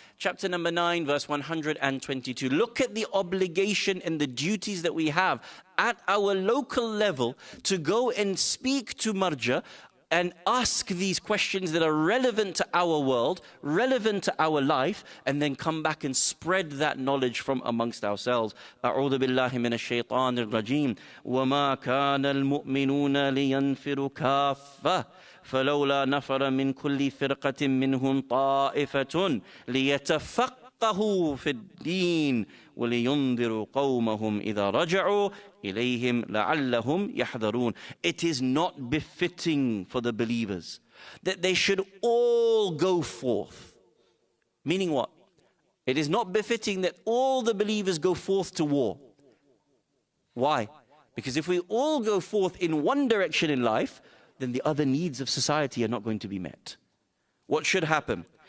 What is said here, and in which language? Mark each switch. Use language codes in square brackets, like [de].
[en] Chapter number 9, verse 122. Look at the obligation and the duties that we have at our local level to go and speak to marja and ask these questions that are relevant to our world, relevant to our life, and then come back and spread that knowledge from amongst ourselves. [ar] أعوذ بالله من الشيطان الرجيم وما كان المؤمنون لينفروا كافة فلولا نفر من كل فرقة منهم طائفة ليتفقهوا في الدين وَلِيُنذِرُوا قَوْمَهُمْ إِذَا رَجَعُوا إِلَيْهِمْ لَعَلَّهُمْ يَحْذَرُونَ. [en] It is not befitting for the believers that they should all go forth. Meaning what? It is not befitting that all the believers go forth to war. Why? Because if we all go forth in one direction in life, then the other needs of society are not going to be met. What should happen?